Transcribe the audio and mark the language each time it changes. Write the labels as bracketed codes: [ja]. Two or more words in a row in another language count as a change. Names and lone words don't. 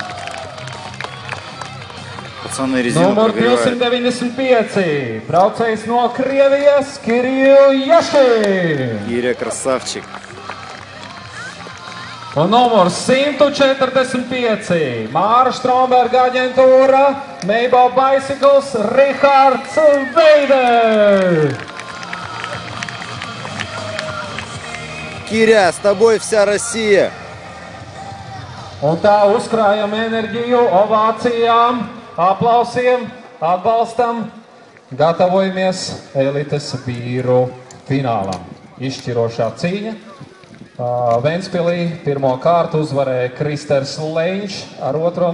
[lv] Numur 295, braucējs no Krievijas Kiril Jašin. [ru] Киря красавчик. [lv] Un numurs 145, Māra Stromberga aģentūra, Meibo Bicycles Rihards Veider. [ru] Киря, с тобой вся Россия. [lv] Un tā uzkrājam enerģiju, ovācijām, aplausiem, atbalstam, gatavojamies elites vīru finālam. Izšķirošā cīņa. Ventspilī pirmo kārtu uzvarēja Kristers Leņš ar 2.